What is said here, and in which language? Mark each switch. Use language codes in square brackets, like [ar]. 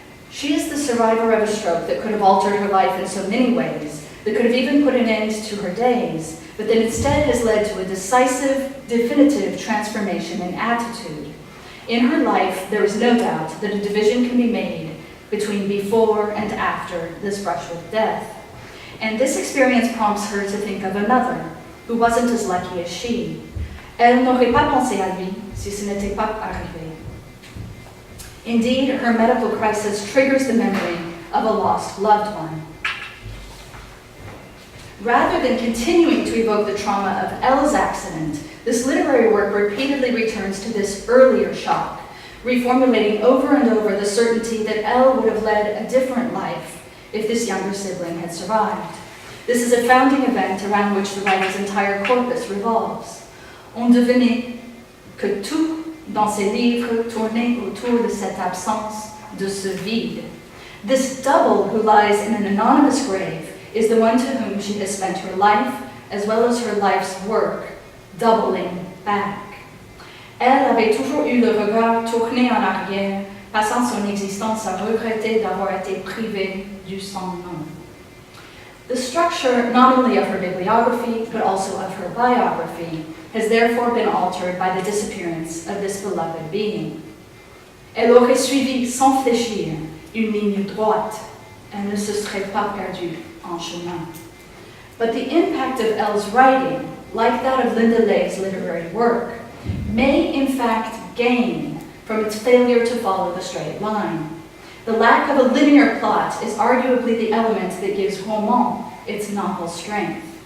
[en] She is the survivor of a stroke that could have altered her life in so many ways, that could have even put an end to her days, but that instead has led to a decisive, definitive transformation in attitude. In her life, there is no doubt that a division can be made between before and after this brush with death. And this experience prompts her to think of another, who wasn't as lucky as she. [fr] Elle n'aurait pas pensé à lui si ce n'était pas arrivé. [en] Indeed, her medical crisis triggers the memory of a lost loved one. Rather than continuing to evoke the trauma of Elle's accident, this literary work repeatedly returns to this earlier shock, reformulating over and over the certainty that Elle would have led a different life if this younger sibling had survived. This is a founding event around which the writer's entire corpus revolves. [fr] On devinait que tout dans ses livres tournait autour de cette absence, de ce vide. [en] This double who lies in an anonymous grave is the one to whom she has spent her life, as well as her life's work, doubling back. [fr] Elle avait toujours eu le regard tourné en arrière, passant son existence à regretter d'avoir été privée du son nom. [en] The structure not only of her bibliography, but also of her biography, has therefore been altered by the disappearance of this beloved being. [fr] Elle aurait suivi sans fléchir une ligne droite, elle ne se serait pas perdue en chemin. [en] But the impact of Elle's writing, like that of Linda Lay's literary work, may in fact gain from its failure to follow the straight line. The lack of a linear plot is arguably the element that gives Roman its novel strength.